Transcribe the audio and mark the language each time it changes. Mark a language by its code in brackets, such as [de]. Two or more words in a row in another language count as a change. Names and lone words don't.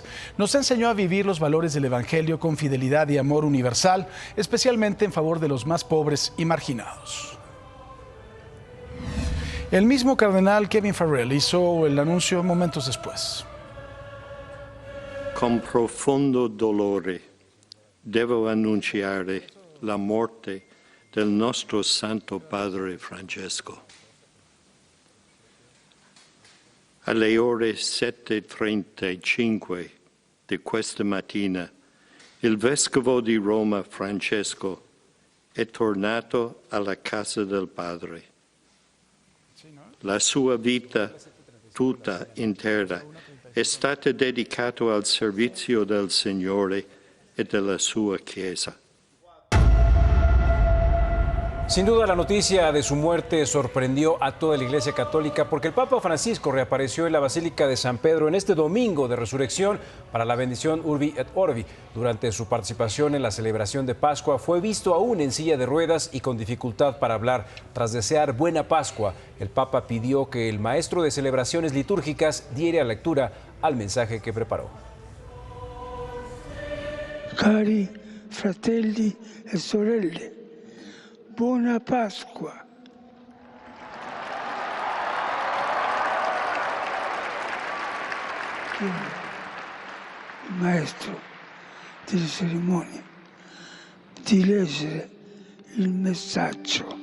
[es] Nos enseñó a vivir los valores del Evangelio con fidelidad y amor universal, especialmente en favor de los más pobres y marginados. El mismo cardenal Kevin Farrell hizo el anuncio momentos después. [it] Con profondo dolore devo annunciare la morte del nostro Santo Padre Francesco. Alle ore 7:35 di questa mattina, il Vescovo di Roma Francesco è tornato alla casa del Padre. La sua vita tutta intera è stata dedicata al servizio del Signore e della sua Chiesa. [es] Sin duda, la noticia de su muerte sorprendió a toda la Iglesia Católica porque el Papa Francisco reapareció en la Basílica de San Pedro en este domingo de resurrección para la bendición [la] Urbi et Orbi. [es] Durante su participación en la celebración de Pascua fue visto aún en silla de ruedas y con dificultad para hablar. Tras desear buena Pascua, el Papa pidió que el maestro de celebraciones litúrgicas diera lectura al mensaje que preparó. [it] Cari fratelli e sorelle, buona Pasqua. Il maestro delle cerimonie di leggere il messaggio.